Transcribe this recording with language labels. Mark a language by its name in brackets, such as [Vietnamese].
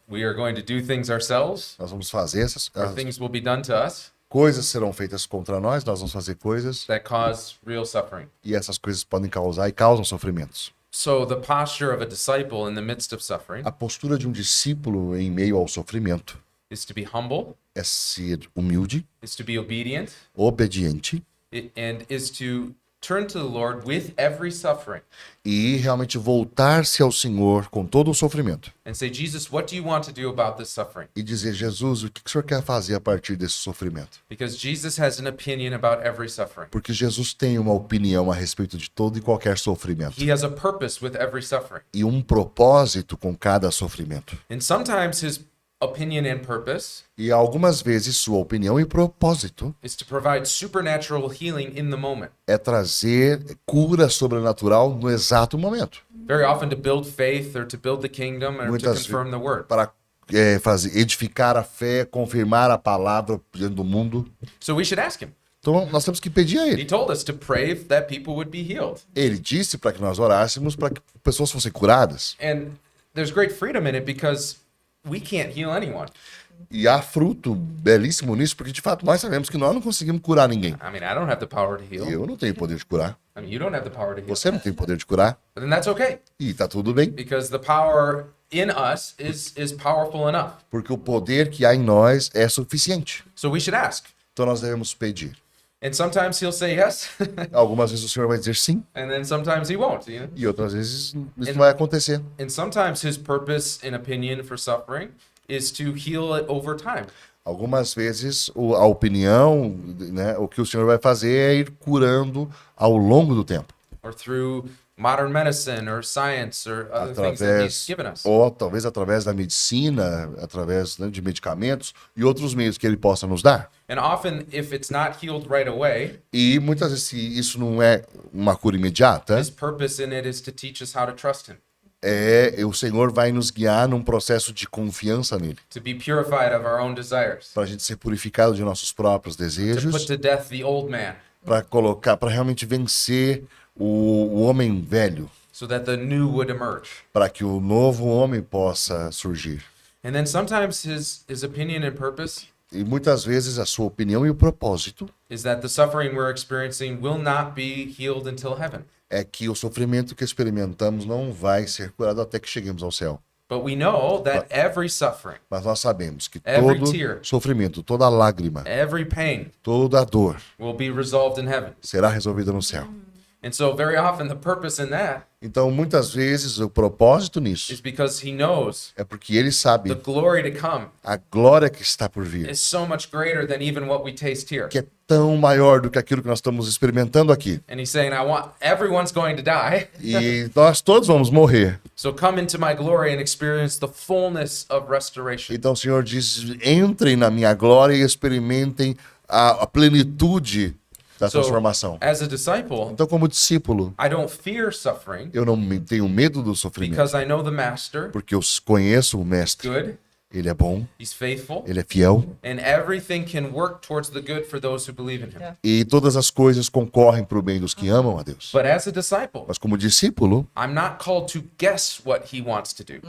[English] we are going to do things ourselves, [Portuguese] nós vamos fazer [English] or things will be done to us [Portuguese] coisas serão feitas contra nós vamos fazer coisas [English] that cause real suffering. [Portuguese] e essas coisas podem causar e causam sofrimentos. [English] So the posture of a disciple in the midst of suffering [Portuguese] A postura de um discípulo em meio ao sofrimento [English] is to be humble, [Portuguese] é ser humilde, [English] is to be obedient, [Portuguese] obediente [English] and is to turn to the Lord with every suffering [Portuguese] e realmente voltar-se ao Senhor com todo o sofrimento [English] and say, Jesus, what do you want to do about this suffering? [Portuguese] e dizer: Jesus, o que o Senhor quer fazer a partir desse sofrimento? [English] Because Jesus has an opinion about every suffering. [Portuguese] Porque Jesus tem uma opinião a respeito de todo e qualquer sofrimento [English] He has a purpose with every suffering. [Portuguese] e um propósito com cada sofrimento. [English] And sometimes his opinion and purpose [Portuguese] E algumas vezes sua opinião e propósito [English] is to provide supernatural healing in the moment. [Portuguese] é trazer cura sobrenatural no exato momento. [English] Very often to build faith or to build the kingdom or to [Portuguese] Muitas [English] confirm the word. [Portuguese] Para fazer, edificar a fé, confirmar a palavra diante do mundo. [English] So we should ask him. [Portuguese] Então nós temos que pedir a [English] He [Portuguese] ele. [English] told us to pray that people would be healed. [Portuguese] Ele disse para que nós orássemos para que pessoas fossem curadas. [English] And there's great freedom in it because we can't heal anyone. [Portuguese] E há fruto belíssimo nisso, porque de fato nós sabemos que nós não conseguimos curar ninguém. [English] I mean, I don't have the power to heal. [Portuguese] Eu não tenho poder de curar. [English] I mean, you don't have the power to heal. [Portuguese] Você não tem poder de curar. [English] But then that's okay [Portuguese] E tá tudo bem. [English] because the power in us is powerful enough. [Portuguese] Porque o poder que há em nós é suficiente. [English] So we should ask. [Portuguese] Então nós devemos pedir. [English] And sometimes he'll say yes, [Portuguese] Algumas vezes o Senhor vai dizer sim. [English] and then sometimes he won't, you know? [Portuguese] E outras vezes isso não vai acontecer. [English] And sometimes his purpose and opinion for suffering is to heal it over time. [Portuguese] Algumas vezes a opinião, né, o que o Senhor vai fazer é ir curando ao longo do tempo. [English] Or through modern medicine or science or other things that he's [Portuguese] Através, [English] given us. [Portuguese] ou talvez através da medicina, através, né, de medicamentos e outros meios que ele possa nos dar. [English] And often, if it's not healed right away, [Portuguese] E muitas vezes, se isso não é uma cura imediata, [English] his purpose in it is to teach us how to trust him, [Portuguese] o Senhor vai nos guiar num processo de confiança nele, [English] to be purified of our own desires, [Portuguese] para a gente ser purificado de nossos próprios [English] to [Portuguese] desejos, [English] put to death the old man, [Portuguese] para realmente vencer o homem velho, [English] so that the new would emerge. [Portuguese] para que o novo homem possa surgir. [English] And then sometimes his opinion and purpose [Portuguese] E muitas vezes a sua opinião e o propósito [English] is that the suffering we're experiencing will not be healed until heaven. [Portuguese] é que o sofrimento que experimentamos não vai ser curado até que cheguemos ao céu. [English] But we know that every suffering, [Portuguese] Mas nós sabemos que [English] Every [Portuguese] todo [English] tear. [Portuguese] sofrimento, toda lágrima, [English] every pain [Portuguese] toda dor [English] will be resolved in heaven. [Portuguese] será resolvida no céu. [English] And so very often the purpose in that [Portuguese] Então, muitas vezes, o propósito [English] is [Portuguese] nisso [English] because he knows [Portuguese] é porque ele [English] the [Portuguese] sabe [English] glory to come [Portuguese] a glória que está por vir, [English] is so much greater than even what we taste here. [Portuguese] que é tão maior do que aquilo que nós estamos experimentando aqui. [English] And he's saying, everyone's going to die. [Portuguese] E nós todos vamos morrer. [English] So come into my glory and experience the fullness of restoration. [Portuguese] Então, o Senhor diz: entrem na minha glória e experimentem a plenitude da [English] So, [Portuguese] transformação. [English] as a disciple, [Portuguese] Então, como discípulo, [English] I don't fear suffering [Portuguese] eu não tenho medo do sofrimento, [English] because I know the master, [Portuguese] porque eu conheço o Mestre. [English] good, [Portuguese] Ele é bom, [English] he's faithful, [Portuguese] ele é fiel, [English] and everything can work towards the good for those who believe in him. Yeah. [Portuguese] e todas as coisas concorrem para o bem dos que amam a Deus. [English] But as a disciple, [Portuguese] Mas como discípulo, [English] I'm not called to guess what he wants to do.